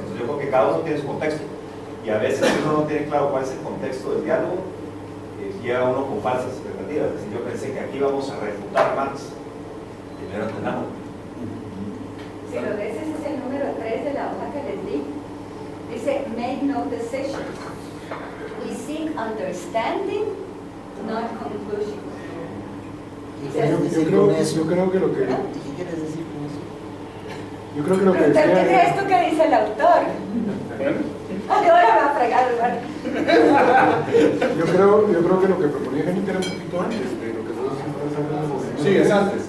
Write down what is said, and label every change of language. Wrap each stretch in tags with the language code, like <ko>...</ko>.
<es>Entonces yo creo que cada uno tiene su contexto y a veces uno no tiene claro cuál es el contexto del diálogo, llega uno con falsas expectativas. Es decir, yo pensé que aquí vamos a refutar a Marx, primero entendamos. Si lo ves, ese es el número 3 de la hoja que les di. Dice,</es> <en>make no decision. We seek understanding, not conclusion.</en> <es>Yo creo que lo que... ¿Qué quieres decir con eso? Yo creo que lo que ¿Pero qué decía... crees tú que dice el autor? Ay, ahora me va a fregar, ¿verdad? Yo creo que lo que proponía Jenny era un poquito antes de lo que nosotros estamos hablando. Sí, es antes.</es>